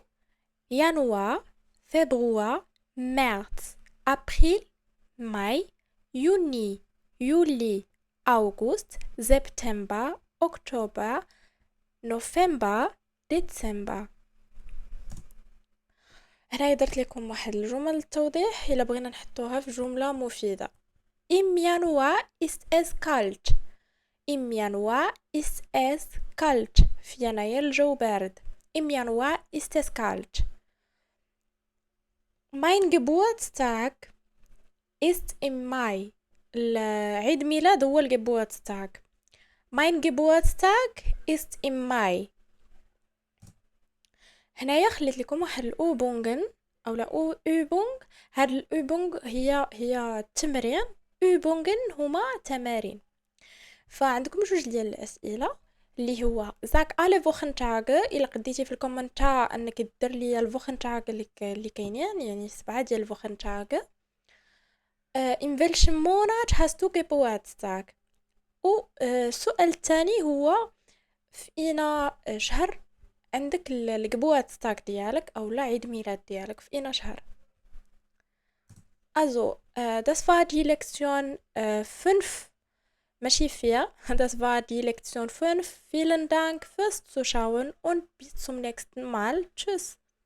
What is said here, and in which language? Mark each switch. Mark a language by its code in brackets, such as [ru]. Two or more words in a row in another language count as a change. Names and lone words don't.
[ar] يناير، فبراير، مارس، ابريل، ماي، يوني، يولي، اوغوست، سبتمبر، اكتوبر، نوفمبر، ديسمبر. هنا درت لكم واحد الجمل للتوضيح الا بغينا نحطوها في جملة مفيدة. [de] Im Januar ist es kalt. [ar] في يناير الجو بارد. [de] Im Januar ist es kalt. Mein Geburtstag ist im Mai. [ar] عيد ميلاد هو الجبورتستاغ. [de] Mein Geburtstag ist im Mai. [ar] هنايا خليت لكم واحد الأوبونغن أو لا أوبونغ. هاد الأوبونغ هي تمرين. أوبونغن هما تمارين. فعندكم جوج ديال الأسئلة اللي هو [de] sag alle Wochentage. [ar] إلا قديتي في الكومنتار أنك دير لي الفوخنتاغ اللي كاينين، يعني 7 ديال الفوخنتاغ. [de] in welchem Monat hast du Geburtstag؟ [ar] السؤال الثاني هو في اينا شهر عندك الجبورتستاغ ديالك او لا عيد ميلاد ديالك، في اينا شهر. [de] Das war die Lektion 5, ماشي 4. Das war die Lektion 5. Vielen Dank fürs Zuschauen und bis zum nächsten Mal. Tschüss.